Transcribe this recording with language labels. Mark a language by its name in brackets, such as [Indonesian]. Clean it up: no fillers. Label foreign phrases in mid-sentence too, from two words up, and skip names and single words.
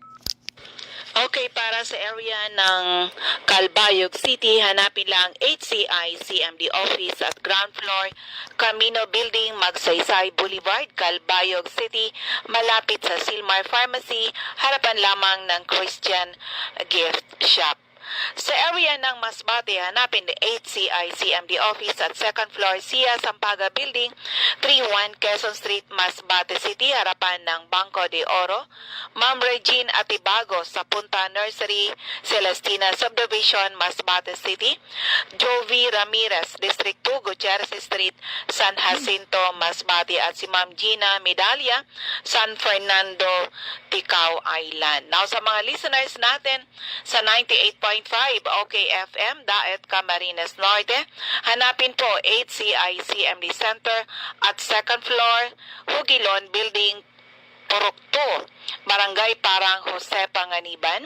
[Filipino] Okay, para sa area ng Calbayog City, hanapin lang HCI CMD Office at ground floor, Camino Building, Magsaysay Boulevard, Calbayog City, malapit sa Silmar Pharmacy, harapan lamang ng Christian Gift Shop. Sa area ng Masbate, hanapin ang HCI CMD Office at second floor Sia Sampaga Building, 31 Quezon Street, Masbate City, harapan ng Banco de Oro. Ma'am Regine Atibago sa Punta Nursery, Celestina Subdivision, Masbate City. Jovi Ramirez, District 2, Gutierrez Street, San Jacinto, Masbate, at si Ma'am Gina Medalla, San Fernando, Ticao Island. Now sa mga listeners natin sa 98.5 OKFM, Daet, Camarines Norte, hanapin po HCI CMD Center at second floor, Hugilon Building, Purok 2, Barangay Parang Jose Panganiban.